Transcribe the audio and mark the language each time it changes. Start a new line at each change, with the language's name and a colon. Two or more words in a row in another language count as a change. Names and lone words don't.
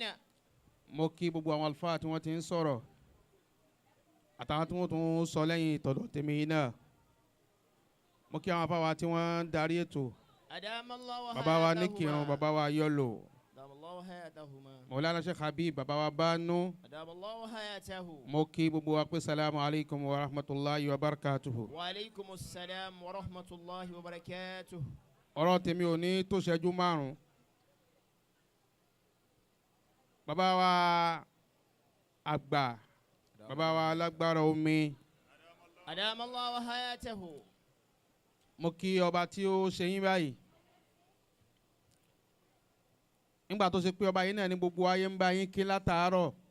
Yoruba: mo kí gbogbo àwọn àlùfáà tí wọ́n ti ń sọ̀rọ̀ àtàwọn tí wọ́n tún sọ lẹ́yìn ìtọ̀dọ̀ tèmi yìí náà. mo kí àwọn afáwa tí wọ́n ń darí ètò.
Arabic: أدام الله حياة.
Yoruba: bàbá wa níkìrun bàbá wa yọlò.
Arabic: أدام الله حياتهما.
Yoruba: Maulana Sheikh Habib bàbá wa Bánú.
Arabic: أدام الله حياته.
Yoruba: mo kí gbogbo wa pé
Arabic: السلام عليكم ورحمة الله وبركاته. وعليكم السلام ورحمة الله وبركاته.
Yoruba: ọ̀rọ̀ tèmi ò ní tó ṣẹ́jú márùn-ún. bàbá wa àgbà bàbá wa alágbára omi.
Arabic: أدام الله حياته.
Yoruba: mo kí ọba tí ó ṣe yín báyìí. nígbà tó ṣe pé ọba yín náà ní gbogbo ayé ń bá yín kí látàárọ̀.